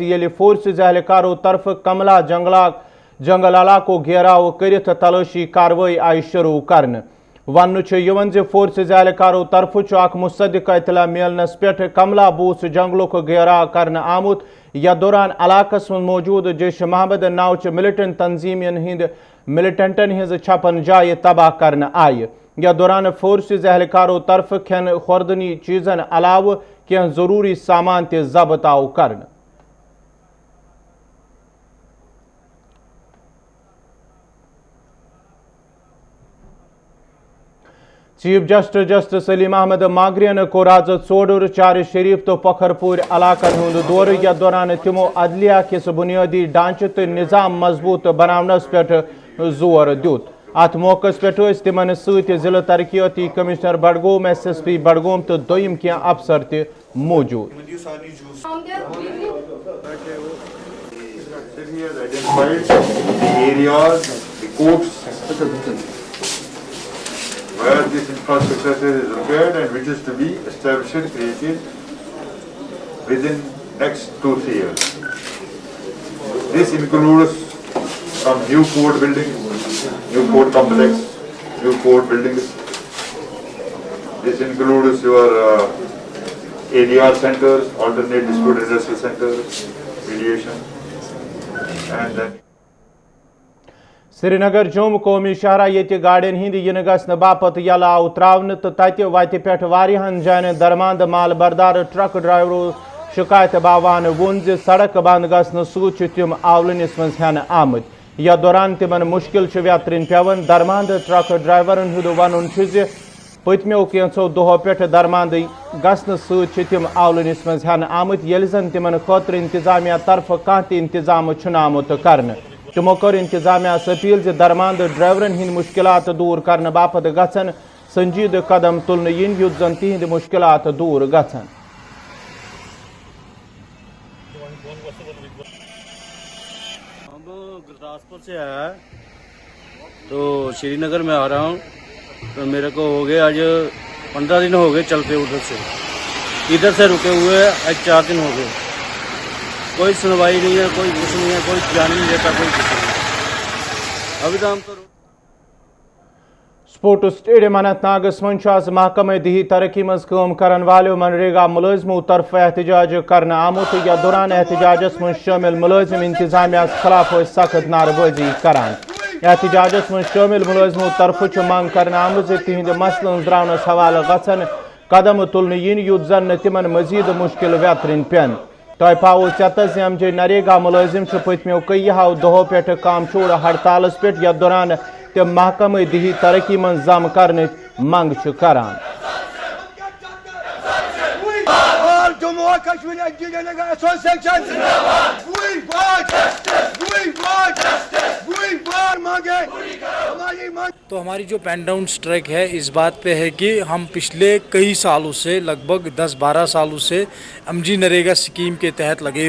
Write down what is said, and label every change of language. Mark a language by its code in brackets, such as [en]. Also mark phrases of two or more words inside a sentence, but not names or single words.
[ks] یل فورسز اہلکارو طرف کملا جنگل علاقو گھیراو کرت تلاشی کاروٲئی آئی شروع کرنے ون فورسز اہلکارو طرف اخ مصدقہ اطلاع ملنس پہ کملا بوس جنگلک گھیراو کرنے آمت یتھ دوران علاقس من موجود جیش محمد ناوچ ملٹنٹ تنظیمن ہند ملٹنٹن ہز چھپن جائیں تباہ کرنے آئی یتھ دوران فورسز اہلکارو طرف کھین خوردنی چیزن علاوہ کی ضروری سامان تہ ضبط آو کرنے [en] Chief Justice [ks] سلیم احمد ماگرین کور آز ژوڈر چار شریف تو پکھر پور علاقن ہند دورہ یتھ دوران تمو عدلیہ کس بنیادی ڈھانچہ تو نظام مضبوط بناونس پہ زور دیت ات موقع پہ تمن ست ضلع ترقیاتی کمشنر بڈگوم SSP بڈگوم تو دویم کی افسر تہ موجود [en] where this infrastructure is required and which is to be established and created within next 2-3 years. This includes some new port building, new port complex, new port buildings. This includes your ADR centers, alternate dispute redressal centers, mediation, and then [ks] سری نگر جوم قومی شاہراہ یہ گاڑین ہند ین گھن باپت یل آو تراؤن تو تتہ وتہ پہ واریاہن جائن درماند مال بردار ٹرک ڈرائیورو شکایت باوان وون ز سڑک بند گھن ست تم آولنس من ہین آمت یتھ دوران تمن مشکل ویترن پیون درماند ٹرک ڈرائیورن ہند ون پتمو کینچو دہو پہ درماند گھن ست تم آولنس من ہین آمت یل زن تمن خاطر انتظامیہ طرف کھانا تہ انتظام آمت کرنے تمو کر انتظامیہ اپیل ز درماند ڈرائیورن ہند مشکلات دور کرنے باپت گھن سنجید قدم تلن ین یت زن تہند مشکلات دور گھن [ur] گرداسپور سے آیا ہے تو شری نگر میں آ رہا ہوں تو میرے کو ہو گئے آج 15 دن ہو گئے چلتے ادھر سے رکے ہوئے آج 4 دن ہو گئے کوئی سنوائی نہیں ہے کوئی کچھ نہیں ہے کوئی جان نہیں دیتا کوئی کچھ نہیں ابھی تو ہم تو [en] sports stadium [ks] اننت ناگس من آز محکمہ دیہی ترقی مز کام کرن والو منریگا ملازمو طرف احتجاج کرنے آمت یتھ دوران احتجاجس من شامل ملازم انتظامیہ خلاف سخت نعرہ بازی کران احتجاجس من شامل ملازمو طرف منگ کرنے آمت تہند مسلن درونس حوالہ گھن قدم تلن ین یت زن تمن مزید مشکل ویترن پین تہ پاو چتس زی نریگا ملازم پتمو کئیہو دہو پہ کام چور ہڑتالس پہ یتھ دوران تم محکمہ دیہی ترقی من ضم کرنے منگ کران [ur] تو ہماری جو [en] pen down strike [ur] ہے اس بات پہ ہے کہ ہم پچھلے کئی سالوں سے لگ بھگ 10-12 سالوں سے MG نریگا اسکیم کے تحت لگے